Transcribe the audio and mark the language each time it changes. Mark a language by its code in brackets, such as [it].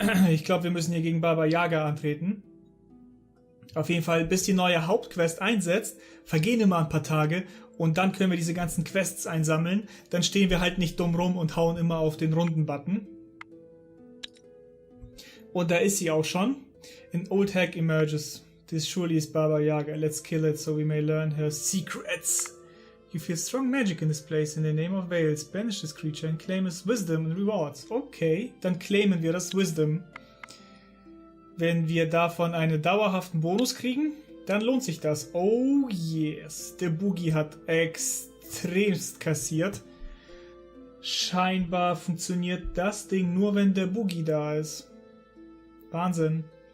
[de] Ich glaube, wir müssen hier gegen Baba Yaga antreten. Auf jeden Fall, bis die neue Hauptquest einsetzt, vergehen immer ein paar Tage und dann können wir diese ganzen Quests einsammeln. Dann stehen wir halt nicht dumm rum und hauen immer auf den Runden-Button. Und da ist sie auch schon. [en] An old hack emerges. This surely is Baba Yaga. Let's kill it so we may learn her secrets. You feel strong magic in this place. In the name of Wales, banish this creature and claim its wisdom and rewards. [de] Okay, dann claimen wir das Wisdom. Wenn wir davon einen dauerhaften Bonus kriegen, dann lohnt sich das. Oh yes, der Boogie hat extremst kassiert. Scheinbar funktioniert das Ding nur, wenn der Boogie da ist. Wahnsinn.